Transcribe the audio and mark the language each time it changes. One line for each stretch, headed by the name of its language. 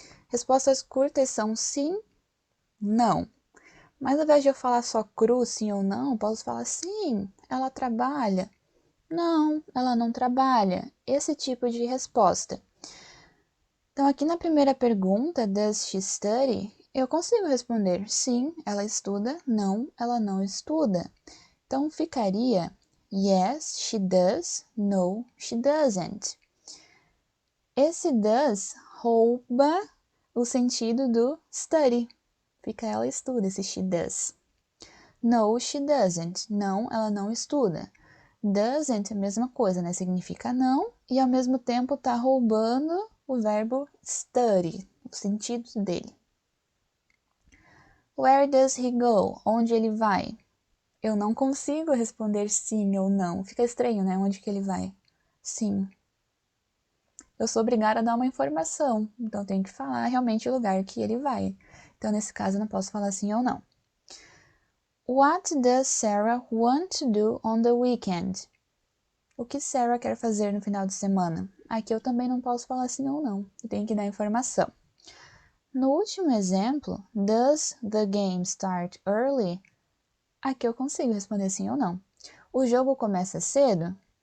Portuguese: Respostas curtas são sim, não. Mas ao invés de eu falar só cru, sim ou não, posso falar sim, ela trabalha. Não, ela não trabalha. Esse tipo de resposta. Então, aqui na primeira pergunta,
English: does she study?
Portuguese: Eu consigo responder sim, ela estuda, não, ela não estuda. Então, ficaria
English: yes, she does, no, she doesn't.
Portuguese: Esse does rouba o sentido do study. Fica ela estuda, esse
English: she does. No, she doesn't.
Portuguese: Não, ela não estuda. Doesn't é a mesma coisa, né? Significa não e ao mesmo tempo tá roubando o verbo study, o sentido dele.
English: Where does he go?
Portuguese: Onde ele vai? Eu não consigo responder sim ou não. Fica estranho, né? Onde que ele vai? Sim. Eu sou obrigada a dar uma informação, então eu tenho que falar realmente o lugar que ele vai. Então, nesse caso, eu não posso falar sim ou não.
English: What does Sarah want to do on the weekend?
Portuguese: O que Sarah quer fazer no final de semana? Aqui eu também não posso falar sim ou não, eu tenho que dar informação. No último exemplo,
English: does the game start early?
Portuguese: Aqui eu consigo responder sim ou não. O jogo começa cedo?